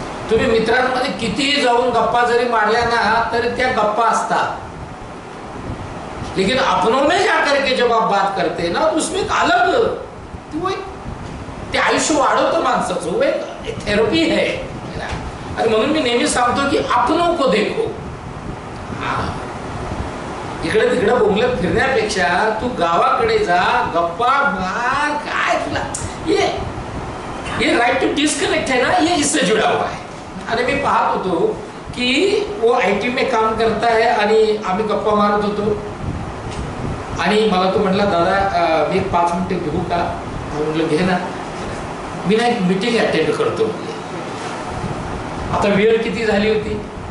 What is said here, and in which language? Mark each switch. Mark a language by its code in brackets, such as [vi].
[mr] तुम्ही मित्रांमध्ये कितीही जाऊन गप्पा जरी मारल्या ना तरी त्या गप्पा असतात, [hi] लेकिन अपनों में जाकर के जब आप बात करते ना तो उसमें एक अलग [mr] ते आयुष्य वाढवतं माणसाचं, [hi] वो एक थेरपी है. [mr] आणि म्हणून मी नेहमी सांगतो की [hi] अपनों को देखो. [mr] इकडे तिकडे बोंबलत फिरण्यापेक्षा तू गावाकडे जा, गप्पा मार. काय तुला [hi] ये राइट टू डिस्कनेक्ट है ना, ये इससे जुड़ा हुआ है. [mr] आणि मी पाहत होतो की [hi] वो IT में काम करता है [mr] आणि आम्ही गप्पा मारत होतो आणि मला तो म्हटला दादा मी 5 मिनिटं घेऊ का? म्हटलं घे ना. मी ना एक मीटिंग अटेंड करतो. आता वेळ किती झाली होती?